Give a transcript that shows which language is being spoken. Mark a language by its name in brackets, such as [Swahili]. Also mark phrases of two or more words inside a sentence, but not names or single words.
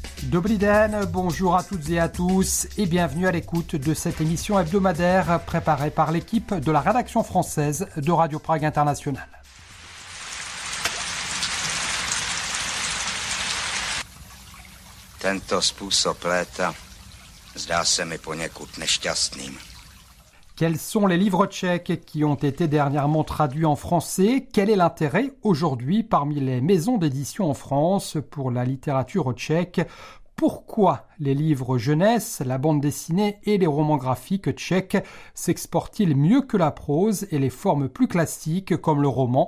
[Czech] Dobrý den, [French] bonjour à toutes et à tous et bienvenue à l'écoute de cette émission hebdomadaire préparée par l'équipe de la rédaction française de Radio Prague International. [Czech] Tento způsob léta zdá se mi poněkud nešťastným. [French] Quels sont les livres tchèques qui ont été dernièrement traduits en français? Quel est l'intérêt aujourd'hui parmi les maisons d'édition en France pour la littérature tchèque? Pourquoi les livres jeunesse, la bande dessinée et les romans graphiques tchèques s'exportent-ils mieux que la prose et les formes plus classiques comme le roman?